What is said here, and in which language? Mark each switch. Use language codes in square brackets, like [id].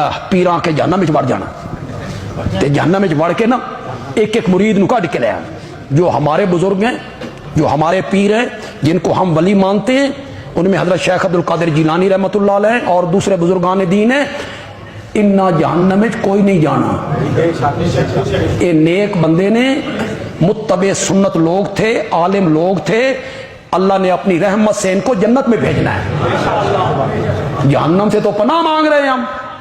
[pa] پیراں کے جہنم وچ وڑ جانا تے جہنم وچ وڑ کے نا ایک ایک مرید نو کڈ کے لے آنا. [ur] جو ہمارے بزرگ ہیں, جو ہمارے پیر ہیں, جن کو ہم ولی مانتے ہیں, ان میں حضرت شیخ عبد القادر جیلانی رحمۃ اللہ علیہ اور دوسرے بزرگان دین ہیں. [pa] انہاں جہنم وچ کوئی نہیں جانا. [ur] یہ نیک بندے نے, متبع سنت لوگ تھے, عالم لوگ تھے. اللہ نے اپنی رحمت سے ان کو جنت میں بھیجنا ہے. جہنم سے تو پناہ مانگ رہے ہیں ہم.